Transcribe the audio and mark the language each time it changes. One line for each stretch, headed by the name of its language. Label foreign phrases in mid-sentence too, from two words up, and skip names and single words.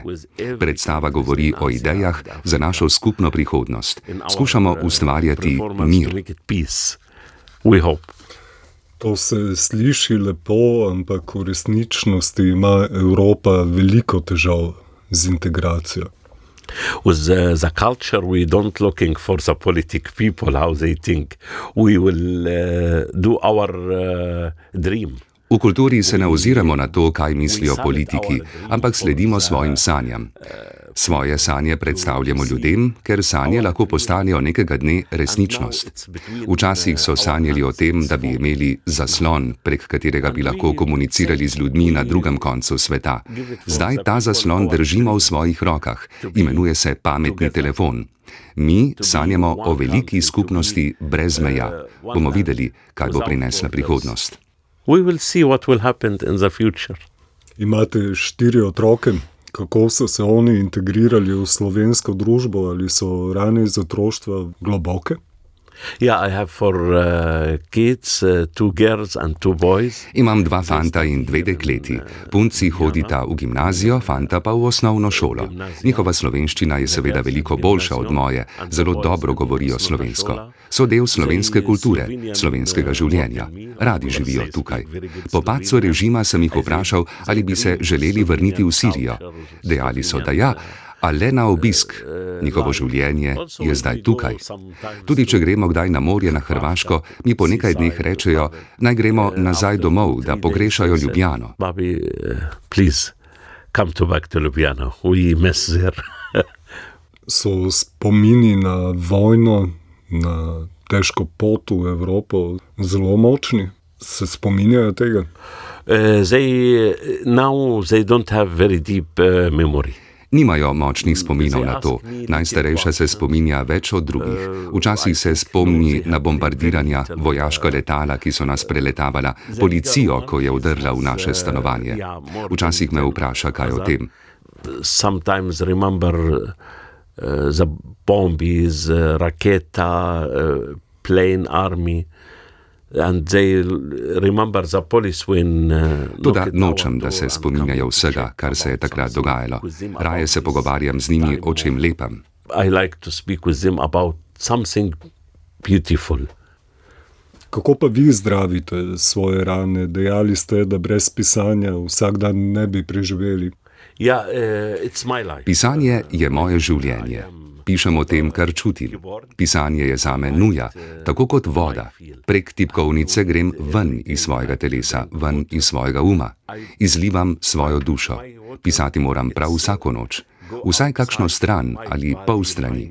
Slovenian: Predstava govori o idejah za našo skupno prihodnost. Skušamo ustvarjati mir. To se sliši lepo, ampak v resničnosti ima Evropa veliko težav z integracijo.
English: With the culture, we don't looking for the politic people, how they think. We will do our dream.
Slovenian: V kulturi se ne oziramo na to, kaj mislijo politiki, ampak sledimo svojim sanjam. Svoje sanje predstavljamo ljudem, ker sanje lahko postanejo nekega dne resničnost. Včasih so sanjali o tem, da bi imeli zaslon, prek katerega bi lahko komunicirali z ljudmi na drugem koncu sveta. Zdaj ta zaslon držimo v svojih rokah, imenuje se pametni telefon. Mi sanjamo o veliki skupnosti brez meja. Bomo videli, kaj bo prinesla prihodnost.
English: We will see what will happen in the future.
Slovenian: Imate 4 otroke. Kako so se oni integrirali v slovensko družbo, ali so rane iz otroštva globoke?
English: Yeah, I have 4 kids, 2 girls and 2 boys.
Slovenian: Imam 2 fanta in 2 dekleti. Punci hodita v gimnazijo, fanta pa v osnovno šolo. Njihova slovenščina je seveda veliko boljša od moje, zelo dobro govorijo slovensko. So del slovenske kulture, slovenskega življenja. Radi živijo tukaj. Po padcu režima sem jih vprašal, ali bi se želeli vrniti v Sirijo. Dejali so, da ja, a le na obisk. Njihovo življenje je zdaj tukaj. Tudi če gremo kdaj na morje na Hrvaško, mi po nekaj dneh rečejo, naj gremo nazaj domov, da pogrešajo Ljubljano.
English: Babi, please, come back to Ljubljano. We miss there.
Slovenian: So spomini na vojno, na težko pot v Evropo zelo močni? Se spominjajo tega?
English: Now they don't have very deep memory.
Slovenian: Nimajo močnih spominov na to. Najstarejša se spominja več od drugih. Včasih se spomni na bombardiranja, vojaška letala, ki so nas preletavala, policijo, ko je vdrla v naše stanovanje. Včasih me vpraša, kaj o tem.
English: Sometimes remember the bombs, raketa, plane, army. And they remember the police when
Slovenian: Toda nočem, da se spominjajo vsega, kar se je takrat dogajalo. Raje se pogovarjam z njimi o čem lepem.
English: I like to speak with them about something beautiful.
Slovenian: Kako pa vi zdravite svoje rane? Dejali ste, da brez pisanja vsak dan ne bi preživeli.
English: Yeah, it's my life.
Slovenian: Pisanje je moje življenje. Pišem o tem, kar čutim. Pisanje je zame nuja, tako kot voda. Prek tipkovnice grem ven iz svojega telesa, ven iz svojega uma. Izlivam svojo dušo. Pisati moram prav vsako noč. Vsaj kakšno stran ali pol strani.